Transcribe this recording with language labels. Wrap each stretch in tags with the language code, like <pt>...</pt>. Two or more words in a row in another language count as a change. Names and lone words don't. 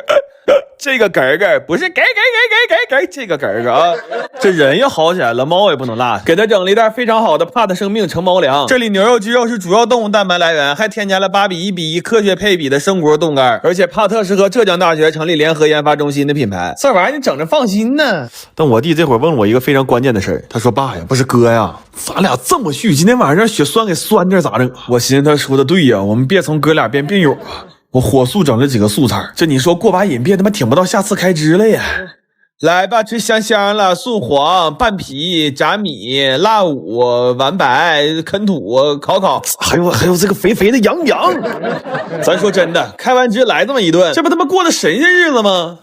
<zh>這個嗝嗝不是嗝，這個嗝嗝啊！這人要好起來了，貓也不能落。給他整了一袋非常好的帕特生命成貓糧，這裡牛肉、雞肉是主要動物蛋白來源，還添加了8:1:1科學配比的生骨肉冻干，而且帕特是和浙江大學成立聯合研發中心的品牌。這玩意兒你整着放心呢。但我弟這會兒問我一個非常關鍵的事兒，他說：“爸呀，不是哥呀，咱倆這麼續，今天晚上讓血栓給酸點咋整？” 我尋思他說的對呀，我們別從哥倆變病友啊。我火速整了幾個素菜，這你說過把癮，別他媽挺不到下次開支了呀！來吧，吃香香了，素黃、拌皮、炸米、辣五、完白、啃土、烤，還有這個肥肥的羊。咱說真的，開完支來這麼一頓，這不他媽過的神仙日子嗎？</zh>